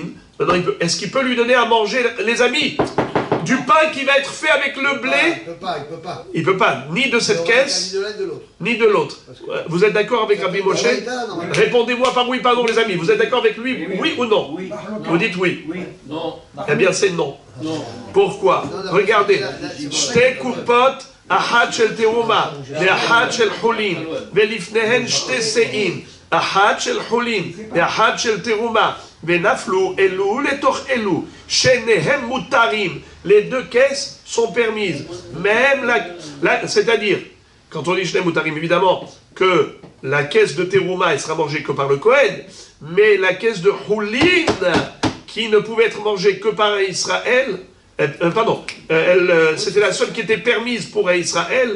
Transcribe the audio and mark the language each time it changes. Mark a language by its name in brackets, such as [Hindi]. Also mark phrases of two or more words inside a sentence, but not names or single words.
[French] Maintenant, est-ce qu'il peut lui donner à manger, les amis, du pain qui va être fait avec le blé? Il peut pas. Il peut pas, ni de cette caisse, ni de l'autre. Vous êtes d'accord avec Rabbi Moshe? Répondez-moi par oui, pardon, les amis. Vous êtes d'accord avec lui, oui ou non? Oui. Vous dites oui. Oui. Non. Eh bien, c'est non. Non. Pourquoi? Regardez. [Hebrew] שתי קופות אחת של תרומה, ואחת של חולין, ולפניהן שתי סאין, אחד של חולין, ואחד של תרומה, ונפלו אלו לתוך אלו, שניהם מותרים. [French] Les 2 caisses sont permises. Même c'est-à-dire, quand on dit [Hebrew] שניהם מותרים, [French] évidemment que la caisse de teruma, elle sera mangée que par le Kohen, mais la caisse de hulin, qui ne pouvait être mangée que par Israël, c'était la seule qui était permise pour Israël.